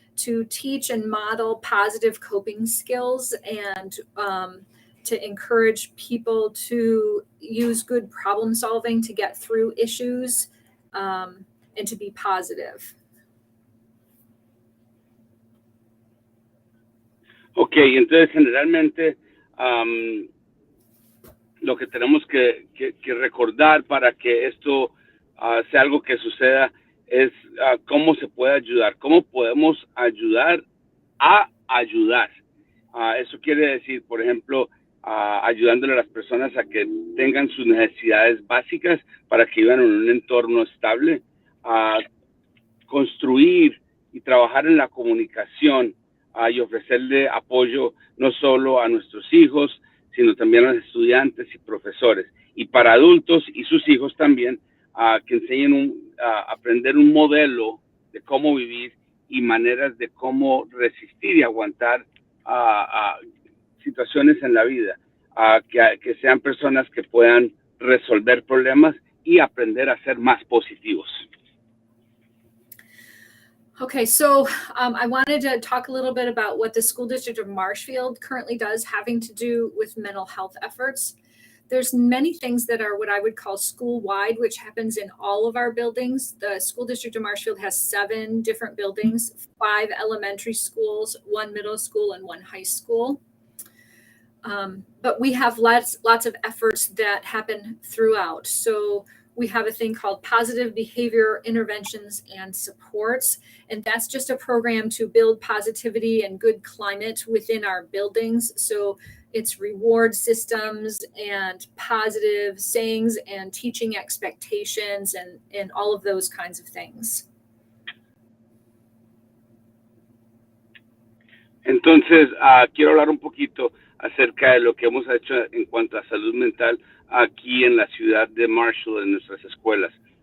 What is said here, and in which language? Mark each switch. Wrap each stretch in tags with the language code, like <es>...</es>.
<en>to teach and model positive coping skills and to encourage people to use good problem solving to get through issues and to be positive.</en> <es>Ok, entonces generalmente lo que tenemos que recordar para que esto sea algo que suceda es cómo se puede ayudar, cómo podemos ayudar a ayudar. Eso quiere decir, por ejemplo, ayudándole a las personas a que tengan sus necesidades básicas para que vivan en un entorno estable, construir y trabajar en la comunicación y ofrecerle apoyo no solo a nuestros hijos, sino también a los estudiantes y profesores, y para adultos y sus hijos también, que enseñen aprender un modelo de cómo vivir y maneras de cómo resistir y aguantar situaciones en la vida, que sean personas que puedan resolver problemas y aprender a ser más positivos.</es> <en>Okay, so I wanted to talk a little bit about what the School District of Marshfield currently does having to do with mental health efforts. There's many things that are what I would call school-wide, which happens in all of our buildings. The School District of Marshfield has 7 different buildings, 5 elementary schools, 1 middle school, and 1 high school. But we have lots of efforts that happen throughout. So we have a thing called positive behavior interventions and supports. And that's just a program to build positivity and good climate within our buildings. So it's reward systems and positive sayings and teaching expectations and all of those kinds of things.</en> <es>Entonces, quiero hablar un poquito acerca de lo que hemos hecho en cuanto a salud mental aquí en la ciudad de Marshall, en nuestras escuelas.</es>